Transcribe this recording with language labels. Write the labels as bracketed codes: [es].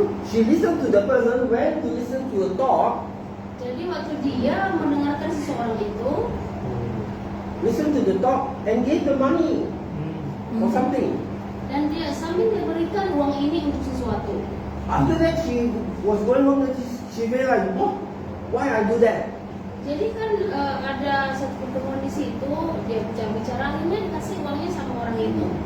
[en] She listened to the person, went to listen to a talk, [id] Jadi waktu dia mendengarkan seseorang itu, [en] listen to the talk and gave the money for something. [id] dan dia sambil dia berikan uang ini untuk sesuatu. [en] After that, she was going home and she realized, oh, why I do that? [id] Jadi kan ada satu pertemuan di situ, dia bicara, akhirnya dikasih uangnya sama orang itu.